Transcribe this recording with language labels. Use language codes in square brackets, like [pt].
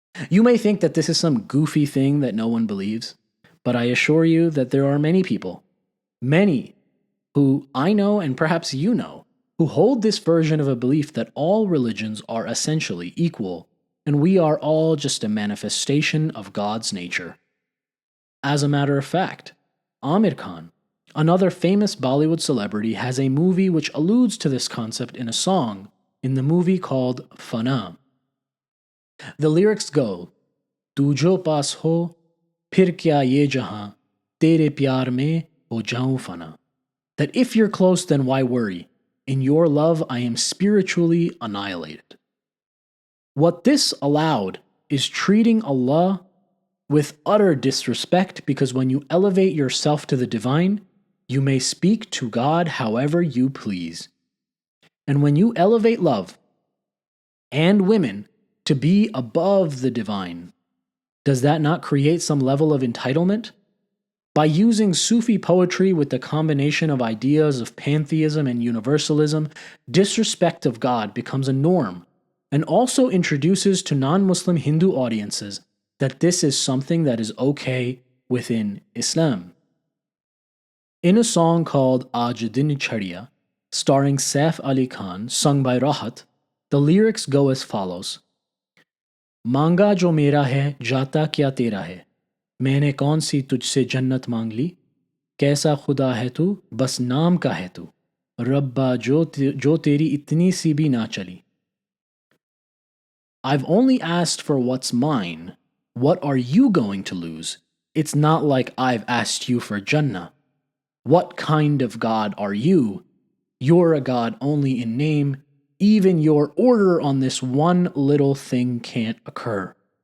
[en] You may think that this is some goofy thing that no one believes, but I assure you that there are many people, many, who I know and perhaps you know, who hold this version of a belief that all religions are essentially equal, and we are all just a manifestation of God's nature. As a matter of fact, Amir Khan, another famous Bollywood celebrity, has a movie which alludes to this concept in a song in the movie called Fana. The lyrics go, [hi] तुझो पास हो फिर क्या ये जहां तेरे प्यार में हो जाऊं फना. [en] That if you're close, then why worry? In your love, I am spiritually annihilated. What this allowed is treating Allah with utter disrespect, because when you elevate yourself to the divine, you may speak to God however you please. And when you elevate love and women to be above the divine, does that not create some level of entitlement? By using Sufi poetry with the combination of ideas of pantheism and universalism, disrespect of God becomes a norm, and also introduces to non-Muslim Hindu audiences that this is something that is okay within Islam. In a song called Aaj Din Chadiya, starring Saif Ali Khan, sung by Rahat, the lyrics go as follows. [hi] Manga jo mera hai, jata kya tera hai. मैंने कौन सी तुझसे जन्नत मांग ली कैसा खुदा है तू बस नाम का है तू रब्बा जो तेरी इतनी सी भी ना चली. [en] I've only asked for what's mine. What are you going to lose? It's not like I've asked you for Jannah. What kind of God are you? You're a God only in name. Even your order on this one little thing can't occur.